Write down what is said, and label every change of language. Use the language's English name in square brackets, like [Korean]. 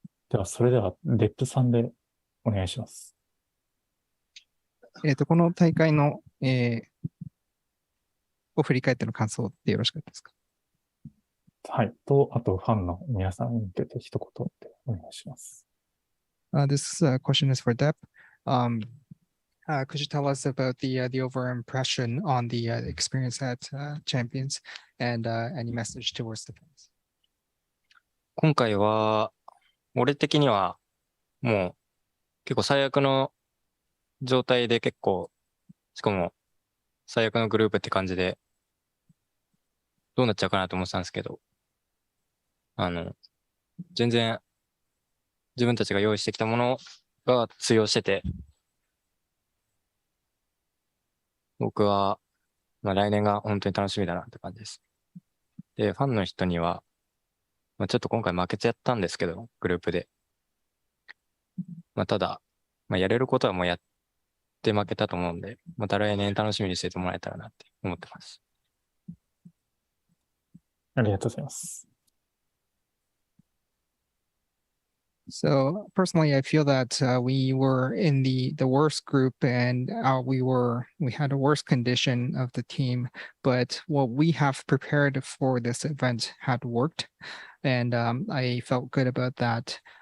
[Japanese] では、それでは、デップさんでお願いします。この大会の、を振り返っての感想でよろしかったですか。はい。と、あと、ファンの皆さんに向けて一言でお願いします。 [English] This question is for Deb. Could you tell us about the overall impression on the experience at Champions and any message towards the fans? [Japanese] 今回は、俺的には、もう、結構最悪の状態で結構、しかも、最悪のグループって感じで、どうなっちゃうかなと思ってたんですけど、全然、自分たちが用意してきたものが通用してて、僕は、来年が本当に楽しみだなって感じです。で、ファンの人には、ちょっと今回負けちゃったんですけど、グループで。ただ、やれることはもうやって負けたと思うんで、また来年楽しみにしててもらえたらなって思ってます。ありがとうございます。 [English] So personally, I feel that we were in the worst group, and we had a worse condition of the team. But what we have prepared for this event had worked, and I felt good about that.